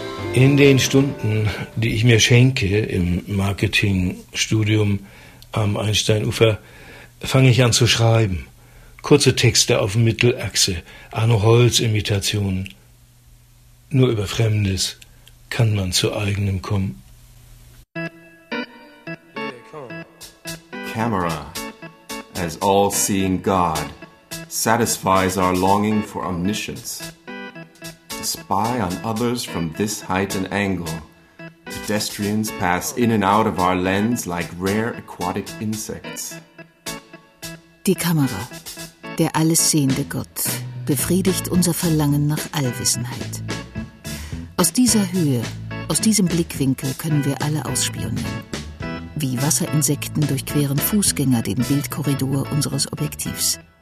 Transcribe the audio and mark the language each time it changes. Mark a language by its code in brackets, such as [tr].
[de] In den Stunden, die ich mir schenke im Marketingstudium am Einsteinufer, fange ich an zu schreiben. Kurze Texte auf Mittelachse, Arno-Holz-Imitationen, Nur über Fremdes kann man zu eigenem kommen. [en] Camera, as all-seeing God, satisfies our longing for omniscience. To spy on others from this height and angle, pedestrians pass in and out of our lens like rare aquatic insects. [de] Die Kamera, der allessehende Gott, befriedigt unser Verlangen nach Allwissenheit. Aus dieser Höhe, aus diesem Blickwinkel können wir alle ausspionieren. Wie Wasserinsekten durchqueren Fußgänger den Bildkorridor unseres Objektivs.